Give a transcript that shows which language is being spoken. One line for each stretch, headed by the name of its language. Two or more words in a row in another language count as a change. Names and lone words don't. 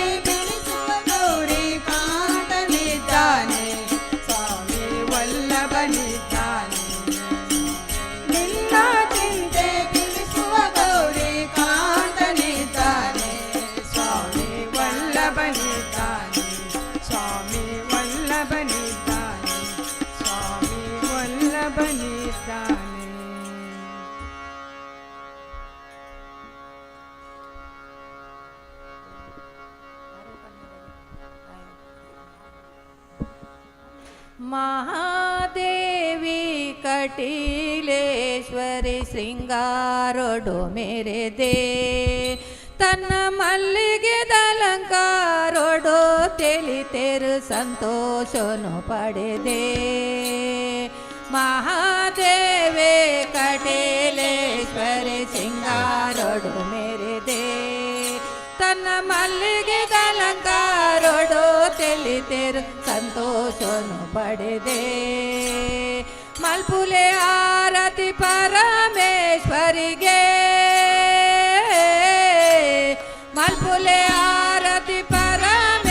Kannada: ಬಿಡಿಸುವ ಗೌರಿ ಕಾಂತನಿದ್ದಾನೆ ಸ್ವಾಮಿ ವಲ್ಲಭನಿದ್ದಾನೆ ನಿನ್ನ ಚಿಂತೆ ಬಿಡಿಸುವ ಗೌರಿ ಕಾಂತನಿದ್ದಾನೆ ಸ್ವಾಮಿ ವಲ್ಲಭನಿದ್ದಾನೆ ಸ್ವಾಮಿ ವಲ್ಲಭನಿದ್ದಾನೆ ಸ್ವಾಮಿ ವಲ್ಲಭನಿದ್ದಾನೆ
Tulu: ಮಹಾದೇವಿ ಕಟೀಲೇಶ್ವರಿ ಶೃಂಗಾರೊಡು ಮೆರೆದೆ ತನ್ನ ಮಲ್ಲಿಗೆದ ಅಲಂಕಾರೊಡು ತಿಳಿತೆರು ಸಂತೋಷನು ಪಡೆದೆ ಮಹಾದೇವಿ ಕಟೀಲೇಶ್ವರಿ ಶೃಂಗಾರೊಡು ಮೆರೆದೆ ತನ್ನ ಮಲ್ಲಿಗೆದ ಅಲಂಕಾರೊಡು ತಿಳಿತೆರು ಸಂತೋಷನು ಪಡೆದೆ ಮಲ್ಪುಲೆ ಆರತಿ ಪರಮೇಶ್ವರಿಗೆ ಮಲ್ಪುಲೆ ಆರತಿ ಪರ